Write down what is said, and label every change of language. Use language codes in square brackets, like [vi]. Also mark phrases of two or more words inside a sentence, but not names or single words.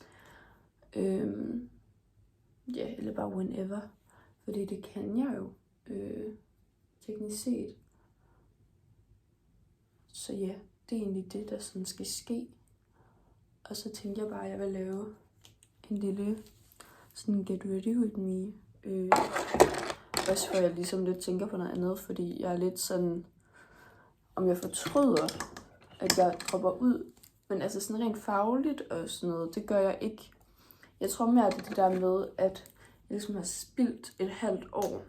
[da] Ja, eller bare whenever. Fordi det kan jeg jo. Teknisk set. Så ja, det er egentlig det, der sådan skal ske. Og så tænker jeg bare, at jeg vil lave en lille sådan [en] get ready with me. [da] Også for jeg ligesom lidt tænker på noget andet, fordi jeg er lidt sådan, om jeg fortryder, at jeg dropper ud. Men altså sådan rent fagligt og sådan noget, det gør jeg ikke. Jeg tror mere, at det er det der med, at jeg ligesom har spildt et halvt år.